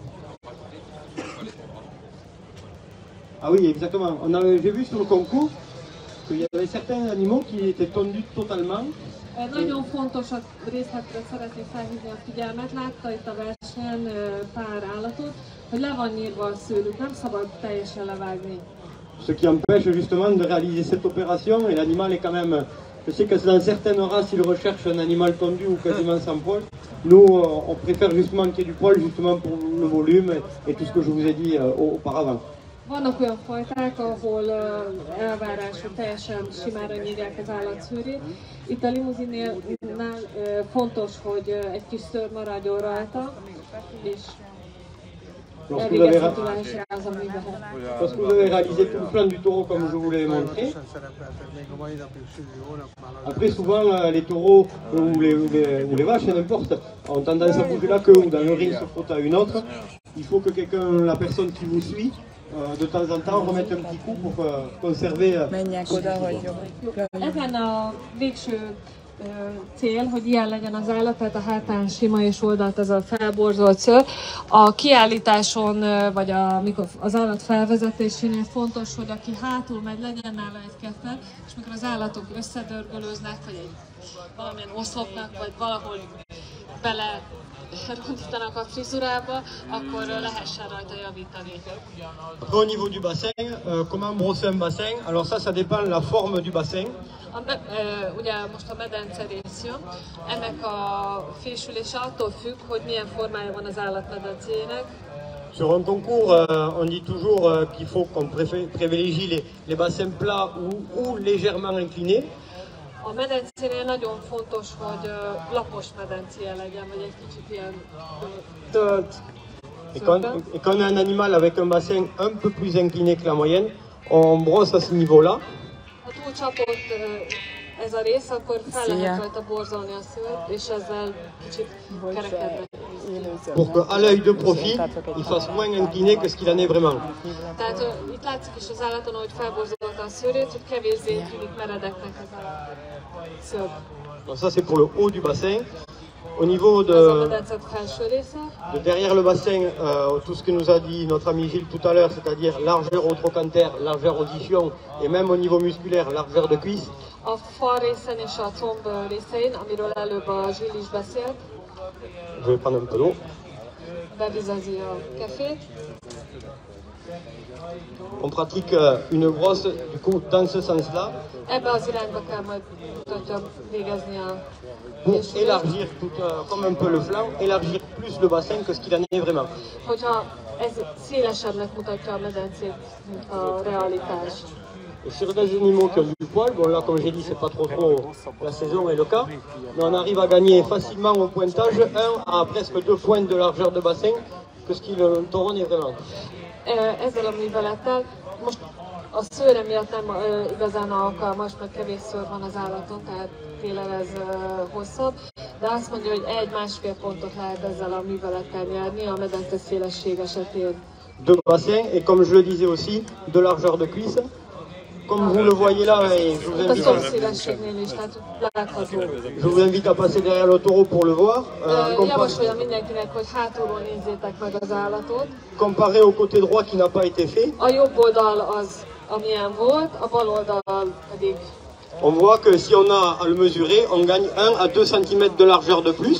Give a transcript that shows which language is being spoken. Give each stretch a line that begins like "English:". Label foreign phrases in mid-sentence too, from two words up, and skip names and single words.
French: Ah oui, exactement. J'ai vu sur le concours qu'il y avait certains animaux qui étaient tondus totalement.
Hungarian: Nagyon fontos a részletre szeretnék felhívni a figyelmet. Látta itt a versenyen pár állatot, hogy le van nyírva a szőlük, nem szabad teljesen levágni.
French: Ce qui empêche justement de réaliser cette opération et l'animal est quand même... Je sais que dans certaines races, ils recherchent un animal tondu ou quasiment sans poil. Nous, on préfère justement qu'il y ait du poil justement pour le volume et tout ce que je vous ai dit auparavant.
Hungarian: Vannak olyan fajták, ahol elvárás, hogy teljesen simára nyírják az állatszőrét. Itt a limuzinnál fontos, hogy egy kis szőr maradjon rajta, és elvégezhető lehessen az, ami lehet.
French: Lorsque vous avez réalisé tout le plan du taureau comme je vous l'ai montré, après souvent les taureaux ou les vaches, n'importe, ont tendance à bouger la queue ou dans le ring se frotte à une autre. Il faut que quelqu'un, la personne qui vous suit, de temps en temps remette un petit coup pour conserver.
Hungarian: Menjek oda, hogy jobb. Ezen a végső cél, hogy ilyen legyen az állat, tehát a hátán sima és oldalt ez a felborzolt szőr. A kiállításon, vagy amikor az állat felvezetésénél fontos, hogy aki hátul megy, legyen nála egy kefe, és mikor az állatok összedörgölőznek, vagy valamilyen oszlopnak, vagy valahol bele rondítanak a frizurába, akkor lehessen rajta javítani.
French: Au niveau du bassin, comment brosser un bassin? Alors ça dépend de la forme du bassin.
Hungarian: Ugye most a medence rész jön, ennek a fésülése attól függ, hogy milyen formája van az állatmedencének.
French: Sur un concours, on dit toujours qu'il faut qu'on privilégie les bassins plats ou légèrement inclinés.
Hungarian: A medencénél nagyon fontos, hogy lapos medencéje legyen, vagy egy kicsit ilyen
French: Et quand on a un animal avec un bassin un peu plus incliné que la moyenne, on brosse à ce niveau-là.
Hungarian: Ha túl csapott ez a rész, akkor fel lehet rajta borzolni a szőrt, és ezzel kicsit kerekedve.
French: Pour qu'à l'œil de profil, il fasse moins incliné que ce qu'il en est vraiment.
Hungarian: Tehát itt látszik is az állaton, hogy felborzolta a szőrét, hogy kevésbé tűnik meredeknek ez a szőr.
French: Donc ça c'est pour le haut du bassin. Au niveau de derrière le bassin, tout ce que nous a dit notre ami Gilles tout à l'heure, c'est-à-dire largeur au trochanter, largeur audition et même au niveau musculaire, largeur de cuisse.
Hungarian: A fal részen és a comb részein, amiről előbb a Gilles is beszélt.
French: Je vais prendre un peu d'eau.
Hungarian: Bevizezi a kefét.
French: On pratique une brosse du coup dans ce sens-là.
Hungarian: Ebbe az irányba kell majd végezni a
French: pour élargir tout, comme un peu le flanc, élargir plus le bassin que ce qu'il en est vraiment.
Hungarian: Hogyha ez szélesebbnek mutatja a medencét, mint a realitás.
French: Et sur des animaux qui ont du poil, bon là comme j'ai dit c'est pas trop la saison et le cas, mais on arrive à gagner facilement au pointage 1 à presque 2 points de largeur de bassin que ce qui le tauron est vraiment.
Hungarian: Ezzel a művelettel most a szőre miatt nem igazán alkalmas, mert kevés szőr van az állaton, tehát télen ez hosszabb, de azt mondja, hogy 1-1,5 pontot lehet ezzel a művelettel nyerni a medence szélesség esetén.
French: De bassin et comme je le disais aussi, de largeur de cuisse. Comme vous le voyez là, et je vous invite à passer derrière le taureau pour le voir. Comparé au côté droit qui n'a pas été fait, on voit que si on a à le mesurer, on gagne 1 à 2 cm de largeur de plus.